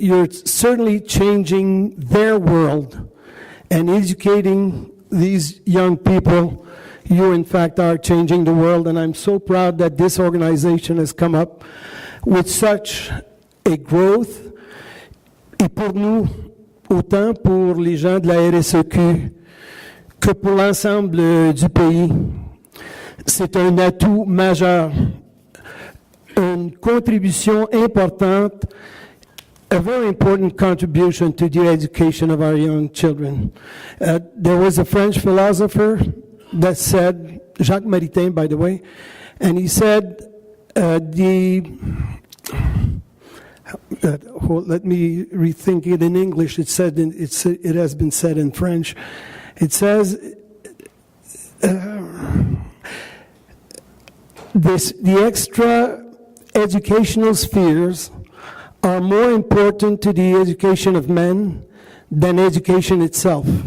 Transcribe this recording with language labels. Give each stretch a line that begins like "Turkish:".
English: You're certainly changing their world and educating these young people. You, in fact, are changing the world, and I'm so proud that this organization has come up with such a growth.
French: Et pour nous, autant pour les gens de la RSEQ que pour l'ensemble du pays, c'est un atout majeur, une contribution importante,
English: a very important contribution to the education of our young children. There was a French philosopher that said, Jacques Maritain, by the way, and he said, let me rethink it in English. It has been said in French. It says, the extra educational spheres are more important to the education of men than education itself.